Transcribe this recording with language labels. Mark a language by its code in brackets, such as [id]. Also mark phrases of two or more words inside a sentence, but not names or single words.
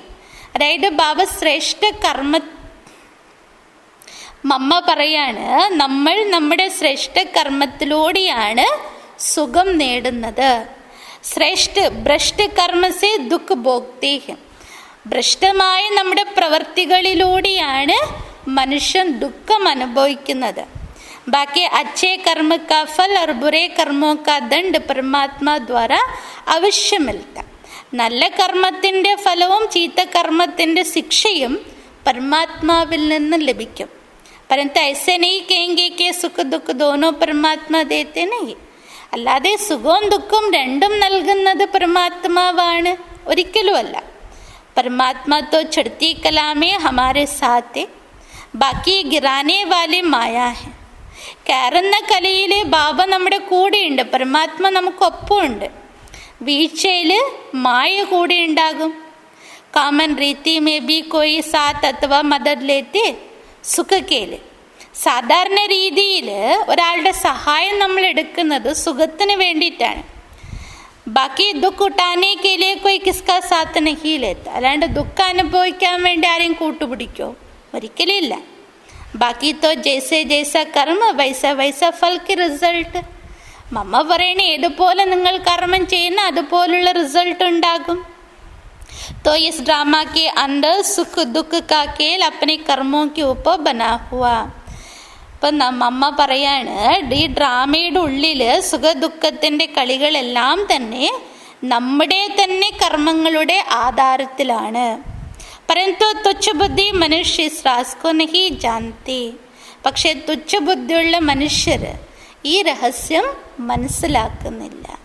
[ml] അതായത് ബാബ ശ്രേഷ്ഠ കർമ്മ, മമ്മ പറയാണ്, നമ്മൾ നമ്മുടെ ശ്രേഷ്ഠ കർമ്മത്തിലൂടെയാണ് സുഖം നേടുന്നത്. [hi] श्रेष्ठ भ्रष्ट कर्मसे दुःख भोगते है. [ml] ഭ്രഷ്ടമായ നമ്മുടെ പ്രവർത്തികളിലൂടെയാണ് മനുഷ്യൻ ദുഃഖം അനുഭവിക്കുന്നത്. [hi] बाकी अच्छे कर्म का फल और बुरे कर्मों का दंड परमात्मा द्वारा अवश्य मिलता. [ml] നല്ല കർമ്മത്തിൻ്റെ ഫലവും ചീത്ത കർമ്മത്തിൻ്റെ ശിക്ഷയും പരമാത്മാവിൽ നിന്ന് ലഭിക്കും. [hi] परंतु ऐसे नहीं कहेंगे कि सुख दुख दोनों परमात्मा देते नहीं. [ml] അല്ലാതെ സുഖവും ദുഃഖവും രണ്ടും നൽകുന്നത് പരമാത്മാവാണ്, ഒരിക്കലുമല്ല. [hi] परमात्मा तो चढ़ती कला में हमारे साथ है, बाकी गिराने वाले माया है. [ml] കയറുന്ന കലയിൽ ബാബ നമ്മുടെ കൂടെയുണ്ട്, പരമാത്മ നമുക്കൊപ്പമുണ്ട്. വീഴ്ചയിൽ മായ കൂടെ ഉണ്ടാകും. [hi] कामन रीति में भी कोई साथ अथवा मदद लेते सुख के लिए. [ml] സാധാരണ രീതിയിൽ ഒരാളുടെ സഹായം നമ്മൾ എടുക്കുന്നത് സുഖത്തിന് വേണ്ടിയിട്ടാണ്. [hi] बाकी दुःख उठाने के लिए कोई किसका साथ नहीं लेता. [ml] അല്ലാണ്ട് ദുഃഖം അനുഭവിക്കാൻ വേണ്ടി ആരെയും കൂട്ടുപിടിക്കോ? ഒരിക്കലും ഇല്ല. [hi] बाकी तो जैसे जैसा कर्म वैसा वैसा फल की रिज़ल्ट. [ml] മമ്മ പറയണേ, ഏതുപോലെ നിങ്ങൾ കർമ്മം ചെയ്യുന്ന അതുപോലുള്ള റിസൾട്ട് ഉണ്ടാകും. [hi] तो इस ड्रामा के अंदर सुख दुख का खेल अपने कर्मों के ऊपर बना हुआ. [ml] അപ്പം അമ്മ പറയാണ്, ഈ ഡ്രാമയുടെ ഉള്ളിൽ സുഖദുഃഖത്തിൻ്റെ കളികളെല്ലാം തന്നെ നമ്മുടെ തന്നെ കർമ്മങ്ങളുടെ ആധാരത്തിലാണ്. [hi] परंतु तुच्छ बुद्धि मनुष्य इस राज़ को नहीं जानते. [ml] പക്ഷേ തുച്ഛബുദ്ധിയുള്ള മനുഷ്യർ ഈ രഹസ്യം മനസ്സിലാക്കുന്നില്ല.